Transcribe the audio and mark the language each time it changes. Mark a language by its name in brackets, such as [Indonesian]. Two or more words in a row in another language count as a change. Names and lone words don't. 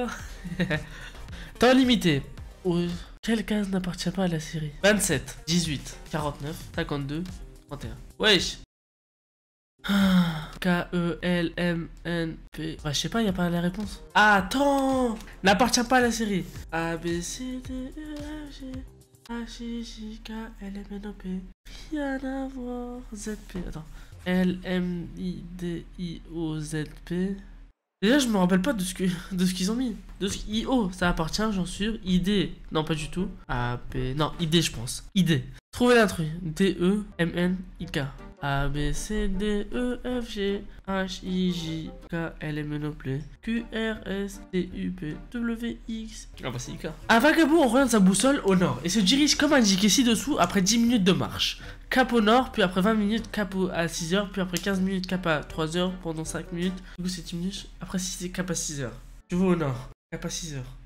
[French] Temps limité. Quelle case n'appartient pas à la série? 27, 18, 49, 52, 31. Wesh. K-E-L-M-N-P. Bah, je sais pas, y a pas la réponse. Attends. N'appartient pas à la série. A, B, C, D, E, F, G, H, I, J, K, L, M, N, O, P. Rien à voir. Z, P. Attends. L, M, I, D, I, O, Z, P. Déjà, je me rappelle pas de ce qu'ils ont mis. De ce I-O, ça appartient, j'en suis sûr. ID, non, pas du tout. A, B, non, ID, je pense. ID. Trouvez l'intrus. D-E-M-N-I-K. A, B, C, D, E, F, G, H, I, J, K, L, M, N, O, P, Q, R, S, T, U, P, W, X. Ah bah c'est I-K. Un vagabond oriente sa boussole au nord et se dirige comme indiqué ci-dessous après 10 minutes de marche. Cap au nord, puis après 20 minutes, cap à 6 heures, puis après 15 minutes, cap à 3 heures, pendant 5 minutes. Du coup c'est 10 minutes, après 6 c'est cap à 6 heures. Je vais au nord, cap à 6 heures.